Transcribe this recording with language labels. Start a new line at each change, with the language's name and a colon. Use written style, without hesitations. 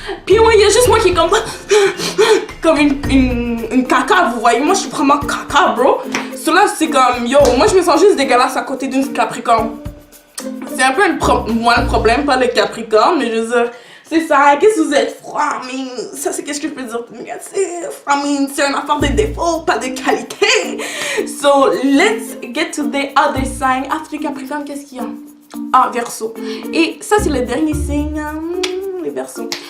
French: Puis ouais, il y a juste moi qui est comme, comme une caca, vous voyez, moi je suis vraiment caca, bro. Cela, c'est comme, yo, moi je me sens juste dégueulasse à côté d'une Capricorne. C'est un peu moi le problème, pas le Capricorne, mais je veux dire, c'est ça, qu'est-ce que vous êtes froid, ça c'est qu'est-ce que je peux dire de négatif, c'est une affaire de défaut, pas de qualité.
English: So, let's get to the other sign.
French: After Capricorne, qu'est-ce qu'il y a? Ah, Verseau. Et ça c'est le dernier signe, les Verseaux.